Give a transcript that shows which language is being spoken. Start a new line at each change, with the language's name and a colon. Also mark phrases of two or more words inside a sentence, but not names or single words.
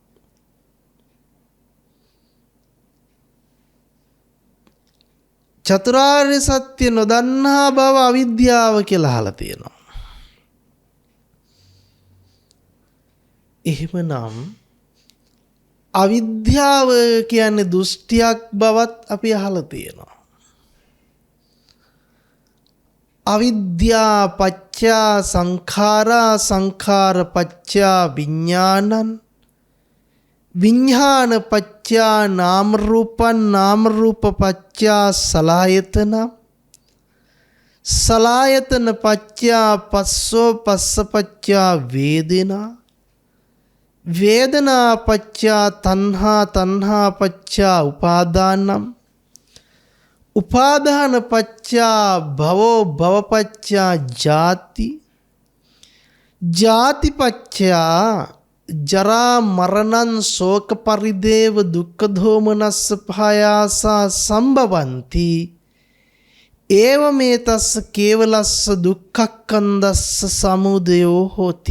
Sinhala: චතුරාර්ය සත්‍ය නොදන්නා බව අවිද්‍යාව කියලා අහලා තියෙනවා. එහෙමනම් අවිද්‍යාව කියන්නේ දෘෂ්ටියක් බවත් අපි අහලා තියෙනවා.
Pali: අවිද්‍යා පච්චා සංඛාරා සංඛාර පච්චා විඥානං විඥාන පච්චා නාම රූපං නාම රූප පච්චා සලආයතන සලආයතන පච්චා පස්සෝ පස්ස පච්චා වේදනා වේදනා පච්චා තණ්හා තණ්හා පච්චා උපාදානං උපාදාන පච්චා භවෝ භව පච්චා ජාති ජාති පච්චා ජරා මරණං ශෝක පරිදේව දුක්ඛ දෝමනස්ස පහයාසා සම්භවಂತಿ ඒව මේ තස්ස කේවලස්ස දුක්ඛක්ඛන්දස්ස සමුදයෝ හෝති.